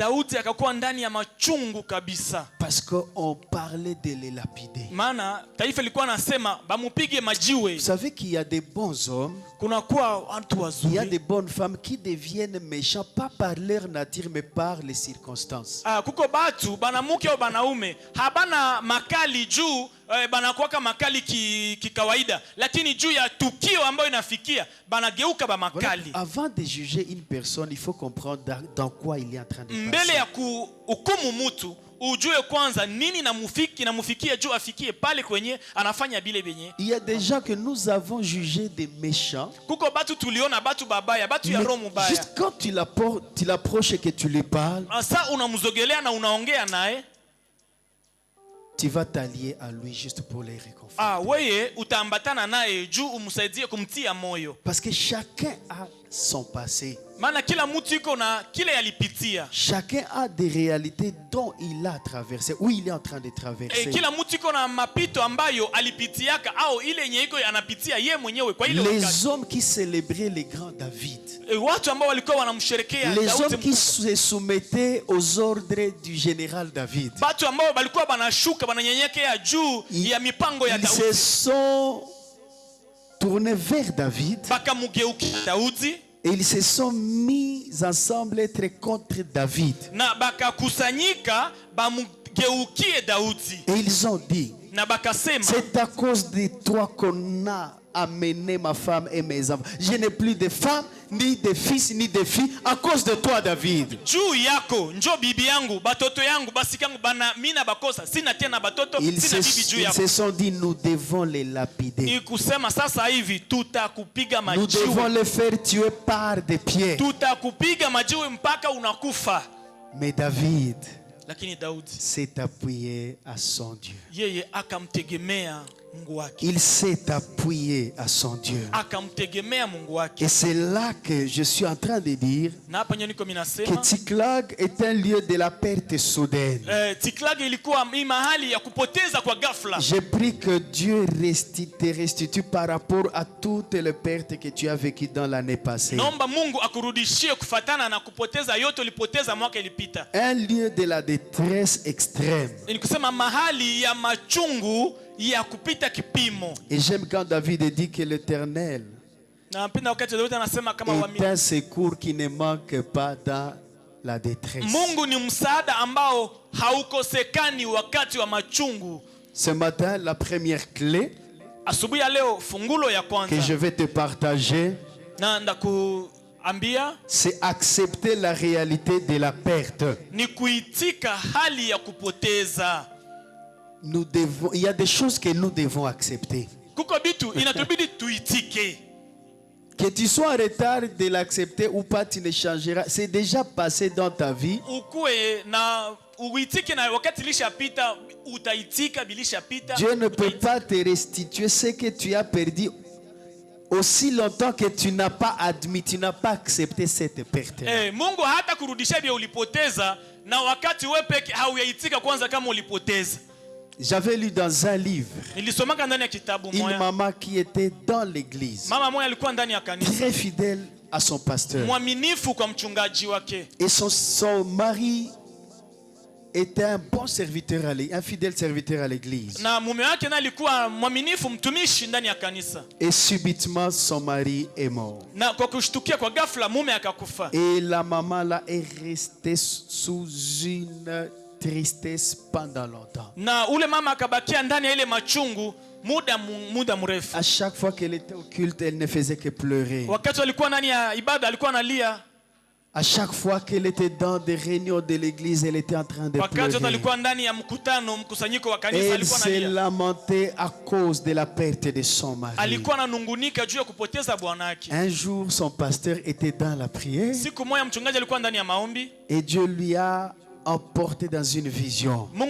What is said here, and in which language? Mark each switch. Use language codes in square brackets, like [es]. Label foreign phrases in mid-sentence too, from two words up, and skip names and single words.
[fr] Parce qu'on parlait de les lapider. Vous savez qu'il y a des bons hommes, il y a des bonnes femmes qui deviennent méchants, pas par leur nature, mais par les circonstances. [sw] Makali juu banakuwaka makali kikawaida lakini juu ya tukio ambayo inafikia banageuka ba makali. [fr] Avant de juger une personne, il faut comprendre dans quoi il est en train de passer. [sw] Mbele ya kuhukumu mtu ujue kwanza nini namufikia juu afikie pale kwenye anafanya bile benye. [fr] Il y a des gens que nous avons jugés des méchants. [sw] Kuko batu tuliona batu babaya, batu ya roho mbaya. [fr] Juste quand tu l'approches et que tu lui parles, [sw] asa unamzogelea na unaongea naye, [fr] tu vas t'allier à lui juste pour les réconforter. [sw] Weye utaambatana naye juu umsaidie kumtia moyo. [fr] Parce que chacun a son passé. [sw] Maana kila mtu iko na kile alipitia. [fr] Chacun a des réalités dont il a traversé ou il est en train de traverser. [sw] Kila mtu iko na mapito ambayo alipitiaka au ile yenye iko anapitia yeye mwenyewe kwa ile wakati. [fr] Les hommes qui célébraient les grands David. [sw] Watu ambao walikuwa wanamsherekea Daudi. [fr] Les hommes qui se soumettaient aux ordres du général David. [sw] Watu ambao walikuwa banashuka bananyenyekea juu ya mipango ya Daudi. [fr] Ils se sont tournés vers David. [sw] Bakamugeukia Daudi. [fr] Et ils se sont mis ensemble être contre David. [sw] Na bakakusanyika bamugeukie Daudi. [fr] Et ils ont dit, [sw] na bakasema, [fr] c'est à cause de toi qu'on a amené ma femme et mes enfants. Je n'ai plus de femme, ni de fils, ni de filles à cause de toi, David. [sw] Juu yako njo bibi yangu, batoto yangu, basikangu bana mina bakosa, sina tena batoto, sina bibi juu yako. [fr] Ils se sont dit, nous devons les lapider. [sw] Ni kusema sasa hivi tutakupiga majiwe. [fr] Nous devons les faire tuer par des pierres. [sw] Tutakupiga majiwe mpaka unakufa. [fr] Mais David s'est appuyé à son Dieu. [sw] Yeye akamtegemea Mungu wake. [fr] Il s'est appuyé à son Dieu. [sw] Akamtegemea Mungu wake. [fr] Et c'est là que je suis en train de dire que Tsiklag est un lieu de la perte soudaine. [sw] Tsiklag ilikuwa mahali ya kupoteza kwa ghafla. [fr] Je prie que Dieu te restitue par rapport à toutes les pertes que tu as vécues dans l'année passée. [sw] Naomba Mungu akurudishie kufatana na kupoteza yote ulipoteza mwaka ilipita. [fr] Un lieu de la détresse extrême. [sw] Ni kusema mahali ya machungu ya kupita kipimo. [fr] Et j'aime quand David dit que l'Éternel est un secours qui ne manque pas dans la détresse. [sw] Mungu ni msaada ambao haukosekani wakati wa machungu. [fr] Ce matin, la première clé [sw] asubuhi ya leo fungulo ya kwanza [fr] que je vais te partager, c'est accepter la réalité de la perte. [sw] Ni kuitika hali ya kupoteza. [fr] Il y a des choses que nous devons accepter. Que tu sois en retard de l'accepter ou pas, tu ne changeras. C'est déjà passé dans ta vie. Dieu ne peut pas te restituer ce que tu as perdu aussi longtemps que tu n'as pas admis, tu n'as pas accepté cette perte. [sw] Mungu hata kurudisha vya ulipoteza na wakati wewe peke hauyaitika kwanza kama ulipoteza. [fr] J'avais lu dans un livre une maman qui était dans l'église, très fidèle à son pasteur, et son mari était un bon serviteur, un fidèle serviteur à l'église. Et subitement son mari est mort. Et la maman là est restée sous une tristesse pendant longtemps. [sw] Na ule mama akabakia ndani ya ile machungu muda mrefu. [fr] À chaque fois qu'elle était au culte, elle ne faisait que pleurer. [sw] Wakati alikuwa ndani ya ibada alikuwa analia. [fr] À chaque fois qu'elle était dans des réunions de l'église, elle était en train de pleurer. Elle s'est lamentée à cause de la perte de son mari. Un jour, son pasteur était dans la prière et Dieu lui a emporté dans une vision.